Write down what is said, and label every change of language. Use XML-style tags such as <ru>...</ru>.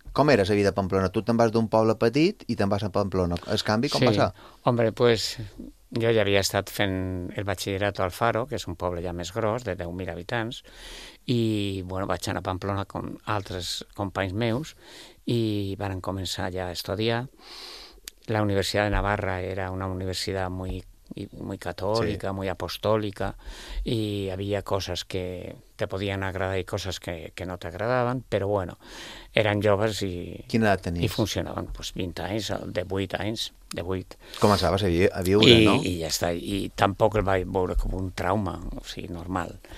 <ca>Com era la vida a Pamplona? Tu te'n vas d'un poble petit i te'n vas a Pamplona. El canvi, com va ser?</ca> <es>Hombre, pues</es> <ca>jo ja havia estat fent el batxillerat al Faro, que és un poble ja més gros, de 10.000 habitants, i bueno, vaig anar a Pamplona amb altres companys meus i van començar ja a estudiar.</ca> <es>La Universitat de Navarra era una universitat muy católica, muy apostólica, y había cosas que te podían agradar y cosas que no te agradaban, pero bueno, eran joves y...</es> <ca>¿Quina edad tenies?</ca> <es>Y funcionaban, pues,</es> <ca>20 anys, 18 anys, 18. Començaves a viure, no? I ja està, i tampoc el vaig veure com un trauma, o sigui, normal.</ca>